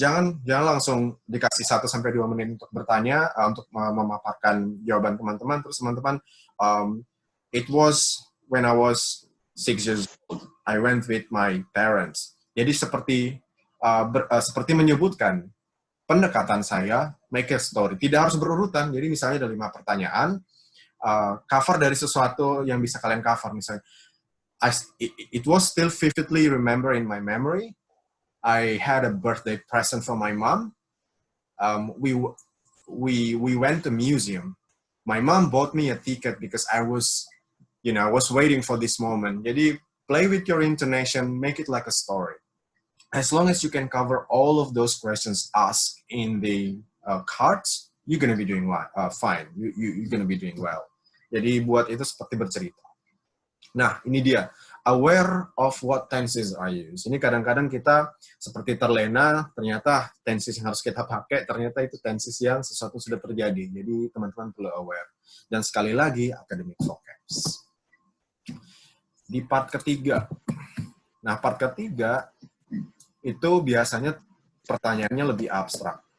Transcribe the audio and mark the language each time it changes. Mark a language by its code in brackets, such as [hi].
[id] Jangan langsung dikasih 1-2 menit untuk bertanya, untuk memaparkan jawaban teman-teman. Terus teman-teman, [en] it was when I was 6 years old. I went with my parents. [id] Jadi seperti menyebutkan pendekatan saya, [en] make a story. [id] Tidak harus berurutan. Jadi misalnya ada 5 pertanyaan, cover dari sesuatu yang bisa kalian cover. [en] Misalnya, it was still vividly remember in my memory. I had a birthday present from my mom. We went to museum. My mom bought me a ticket because I was waiting for this moment. [id] Jadi [en] play with your intonation, make it like a story. As long as you can cover all of those questions asked in the cards, you're gonna be doing fine. You're gonna be doing well. [id] Jadi buat itu seperti bercerita. Nah, ini dia. [en] Aware of what tenses are used. [id] Ini kadang-kadang kita seperti terlena, ternyata tenses yang harus kita pakai, ternyata itu tenses yang sesuatu sudah terjadi. Jadi teman-teman perlu aware. Dan sekali lagi, academic vocabs. Di part ketiga. Nah, part ketiga, itu biasanya pertanyaannya lebih abstrak.